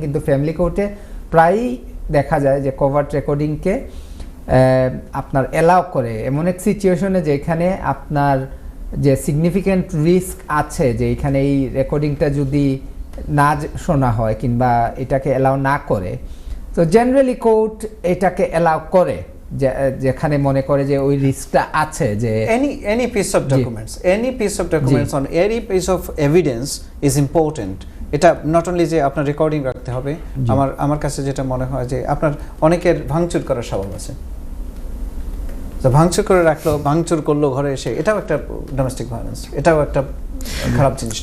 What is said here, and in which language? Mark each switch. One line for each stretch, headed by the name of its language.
Bangla: কিন্তু ফ্যামিলি কোর্টে প্রায়ই দেখা যায় যে কভার্ট রেকর্ডিংকে আপনার অ্যালাউ করে এমন এক সিচুয়েশনে যেখানে আপনার যে সিগনিফিক্যান্ট রিস্ক আছে যে এখানে এই রেকর্ডিংটা যদি না শোনা হয় কিংবা এটাকে অ্যালাউ না করে, তো জেনারেলি কোর্ট এটাকে অ্যালাউ করে যেখানে মনে করে যে ওই রিস্কটা আছে যে
English: any piece of documents on any piece of evidence is important.
Bangla: এটা নট অনলি যে আপনার রেকর্ডিং রাখতে হবে, আমার কাছে যেটা মনে হয় যে আপনার অনেকের ভাঙচুর করার স্বভাব আছে, তো ভাঙচুর করে রাখলো, ভাঙচুর করলো ঘরে এসে, এটাও একটা ডোমেস্টিক ভায়োলেন্স, এটাও একটা খারাপ জিনিস।